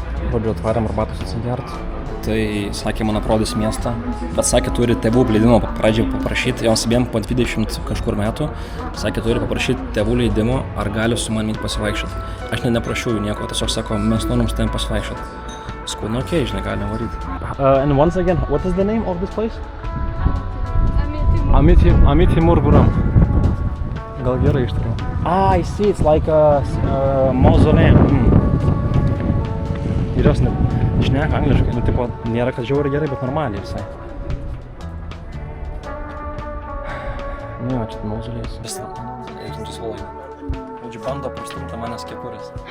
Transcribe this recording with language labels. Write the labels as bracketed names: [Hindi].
[Lithuanian] Žodžiu, atvarėm arbatos atsigert. Tai sakė, man aprodys miestą. Bet sakė, turi tėvų leidimo pradžiai paprašyti. Joms abiem po 20 kažkur metų. Sakė, turi paprašyti tėvų leidimo, ar gali su manimi pasivaikščioti. Aš neprašiau jų nieko, tiesiog sako, mes norim su tavimi pasivaikščioti. Sakau, nu okei, žinai, galim varyti. [English] And once again, what is the name of this place? Amit Timur Buram. [Lithuanian] Gal gerai ištariau. [English] I see, it's like a mausoleum. [Lithuanian] Ir jos šneka angliškai, nu tipo, nėra kad žiauriai gerai, bet normaliai visai. Nu jo, čia mauzolėjus. Eiksinčius valaina. Žodžiu, bando prastumti manęs kepurės.